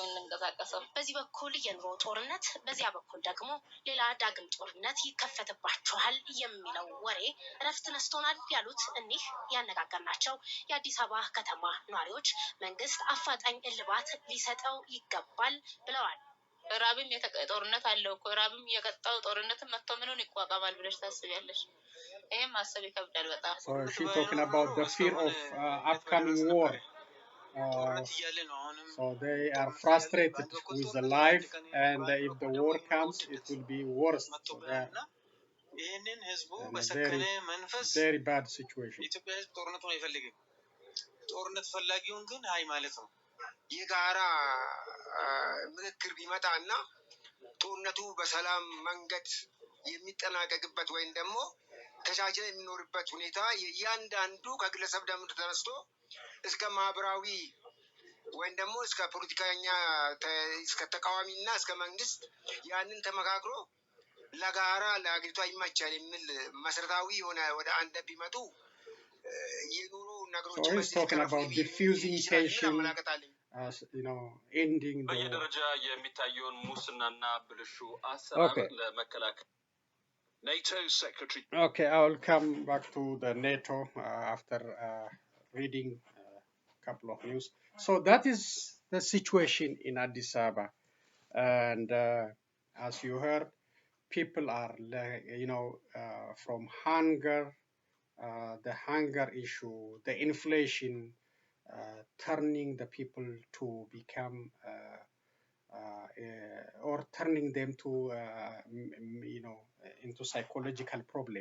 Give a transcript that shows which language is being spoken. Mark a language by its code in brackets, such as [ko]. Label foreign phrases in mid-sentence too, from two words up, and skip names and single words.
[am] የምንንቀሳቀሰው። በዚህ በኩል የኑሮ ጦርነት፣ በዚያ በኩል ደግሞ ሌላ ዳግም ጦርነት ይከፈትባቸዋል የሚለው ወሬ እረፍት ነስቶናል ያሉት እኒህ ያነጋገርናቸው የአዲስ አበባ ከተማ ነዋሪዎች መንግስት አፋጣኝ እልባት ሊሰጠው ይገባል ብለዋል። ራብም ጦርነት አለው እኮ ራብም የቀጣው ጦርነትን መጥቶ ምኑን ይቋቋማል ብለሽ ታስቢያለሽ? ይሄም ማሰብ ይከብዳል በጣም። [en] So she talking about the fear of upcoming war. So they are frustrated with the life, and if the war comes, it will be worse. So they are in a very bad situation. [am] ጦርነት ፈላጊውን ግን አይ ማለት ነው የጋራ ምክክር ቢመጣና ጦርነቱ በሰላም መንገድ የሚጠናቀቅበት ወይም ደግሞ ተቻችሎ የሚኖርበት ሁኔታ የእያንዳንዱ ከግለሰብ ደም ተነስቶ እስከ ማህበራዊ ወይም ደግሞ እስከ ፖለቲከኛ እስከ ተቃዋሚና እስከ መንግስት ያንን ተመካክሮ ለጋራ ለአገሪቷ ይመቻል የሚል መሰረታዊ የሆነ ወደ አንድ ቢመጡ የኑሮ ነገሮች [en] So he's talking about diffusing tension, you know, ending the [am] በየደረጃ የሚታየውን ሙስናና ብልሹ አሰራር ለመከላከል NATO Secretary. [en] Okay, I will come back to the NATO after reading a couple of news. So that is the situation in Addis Ababa, and as you heard, people are, you know, from hunger, the hunger issue, the inflation, turning the people to become or turning them to you know, into psychological problem.